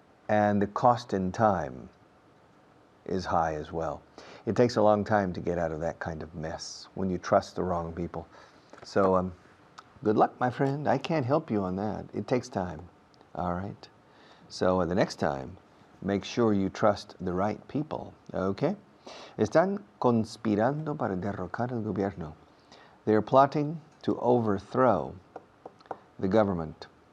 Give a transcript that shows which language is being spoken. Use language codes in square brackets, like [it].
[en] and the cost in time is high as well. It takes a long time to get out of that kind of mess when you trust the wrong people. So good luck, my friend. I can't help you on that. It takes time. All right. So the next time, make sure you trust the right people. Okay? [es] Están conspirando para derrocar el gobierno. [en] They're plotting to overthrow the government.